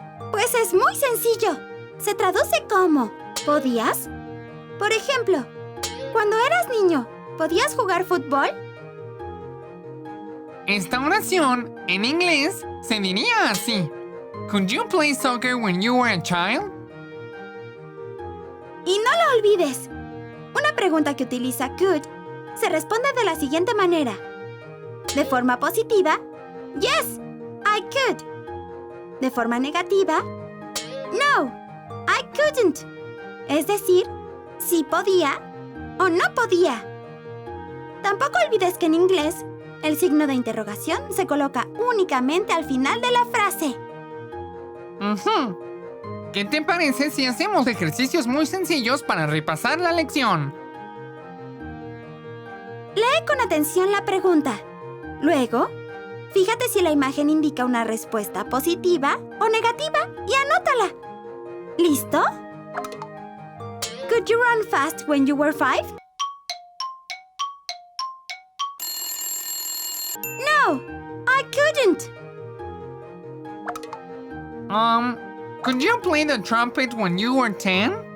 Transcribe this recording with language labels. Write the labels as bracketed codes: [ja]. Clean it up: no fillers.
[es] Pues es muy sencillo. Se traduce como ¿podías? Por ejemplo, cuando eras niño, ¿podías jugar fútbol? Esta oración, en inglés, se diría así. [en] Could you play soccer when you were a child? [es] Y no lo olvides. Una pregunta que utiliza could se responde de la siguiente manera. De forma positiva, [en] Yes, I could. [es] De forma negativa, [en] No, I couldn't. [es] Es decir, sí podía o no podía. Tampoco olvides que en inglés, el signo de interrogación se coloca únicamente al final de la frase. Ujú. ¿Qué te parece si hacemos ejercicios muy sencillos para repasar la lección? Lee con atención la pregunta. Luego, fíjate si la imagen indica una respuesta positiva o negativa y anótala. ¿Listo? [en] Could you run fast when you were 5? No, I couldn't. Could you play the trumpet when you were 10?